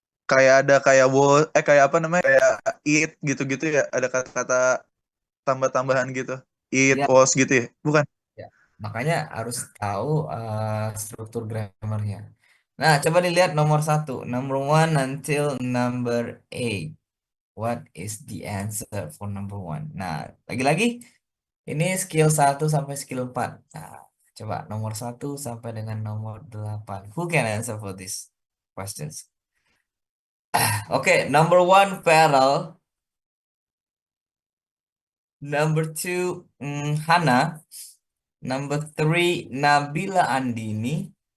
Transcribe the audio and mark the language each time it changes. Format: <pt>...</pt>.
<id>Kayak ada kayak kayak apa namanya? Kayak eat gitu-gitu ya. Ada kata-kata tambah-tambahan gitu. Eat, Ya, was gitu ya. Bukan. ya. Makanya harus tahu struktur grammarnya. Nah, coba dilihat nomor satu, number one until number eight.</id> <en>What is the answer for number one?</en> <id>Nah, lagi-lagi ini skill satu sampai skill 4. Nah, coba nomor satu sampai dengan nomor 8.</id> <en>Who can answer for these questions? Oke, number one, Farrell. Number two, Hana. Number three, Nabila Andini.</en>